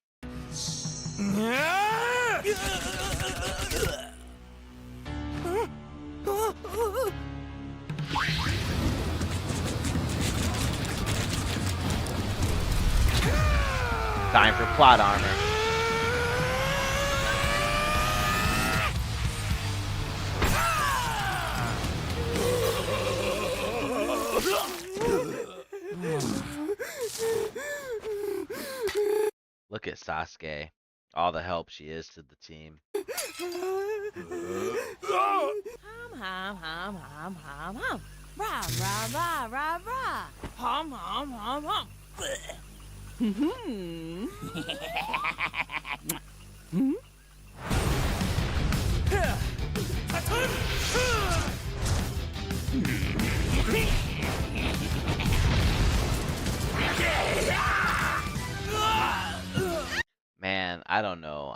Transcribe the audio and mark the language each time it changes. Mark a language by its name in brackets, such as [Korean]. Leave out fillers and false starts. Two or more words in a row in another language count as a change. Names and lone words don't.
[English] Time for plot armor. Look at Sasuke. All the help she is to the team. Hum, hum, hum, hum, hum, hum. Rah, rah, rah, rah, rah. Hum, hum, hum, hum. Hmm. Hmm? Man, I don't know.